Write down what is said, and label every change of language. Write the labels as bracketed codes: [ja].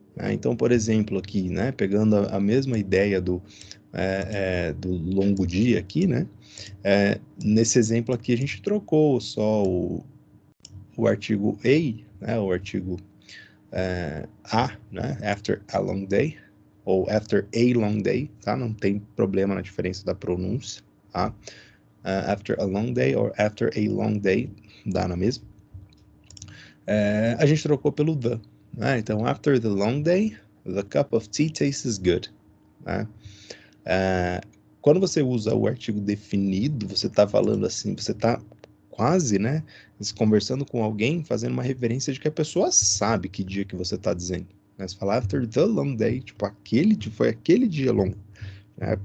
[pt] Então, por exemplo, aqui, né, pegando a mesma ideia do longo dia aqui, né, nesse exemplo aqui a gente trocou só o artigo a, né, o artigo a, né, [en] after a long day, ou after a long day, [pt] tá? Não tem problema na diferença da pronúncia, tá? [en] After a long day or after a long day, [pt] dá na mesma. A gente trocou pelo the, né? [en] Então, after the long day, the cup of tea tastes good. [pt] Né? Quando você usa o artigo definido, você está falando assim, você está quase, né, conversando com alguém, fazendo uma referência de que a pessoa sabe que dia que você está dizendo. Né? Você fala [en] after the long day, [pt] tipo, foi aquele dia longo. Né?